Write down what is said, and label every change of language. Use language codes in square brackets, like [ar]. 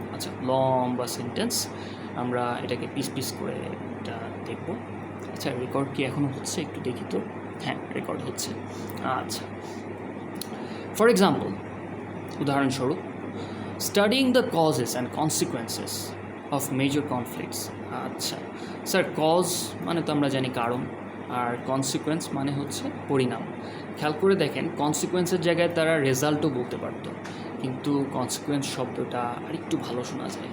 [bn] আচ্ছা, লম্বা সেন্টেন্স, আমরা এটাকে পিস করে এটা দেখব। আচ্ছা, রেকর্ড কি এখনও হচ্ছে? একটু দেখি তো। হ্যাঁ, রেকর্ড হচ্ছে। আচ্ছা, [en] for example, [bn] উদাহরণস্বরূপ, [en] studying the causes and consequences of major conflicts. [bn] আচ্ছা স্যার, কজ মানে তো আমরা জানি কারণ, আর কনসিকুয়েন্স মানে হচ্ছে পরিণাম। খেয়াল করে দেখেন, কনসিকুয়েন্সের জায়গায় তারা রেজাল্টও বলতে পারতো, কিন্তু কনসিকুয়েন্স শব্দটা আর একটু ভালো শোনা যায়।